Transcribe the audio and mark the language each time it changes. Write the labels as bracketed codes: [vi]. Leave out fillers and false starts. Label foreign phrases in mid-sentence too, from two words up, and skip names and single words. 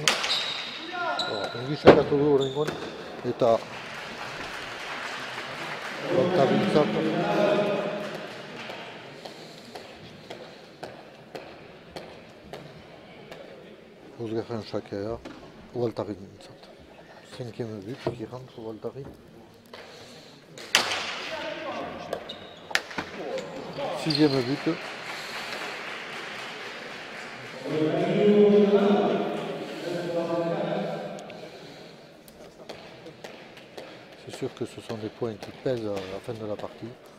[eu] Ongi sakatu du horrengoan eta Guantarritzat bosgarren sakea Guantarritzat. [fr] 5e but qui rentre Guantarri. 6e but. C'est sûr que ce sont des points qui pèsent à la fin de la partie.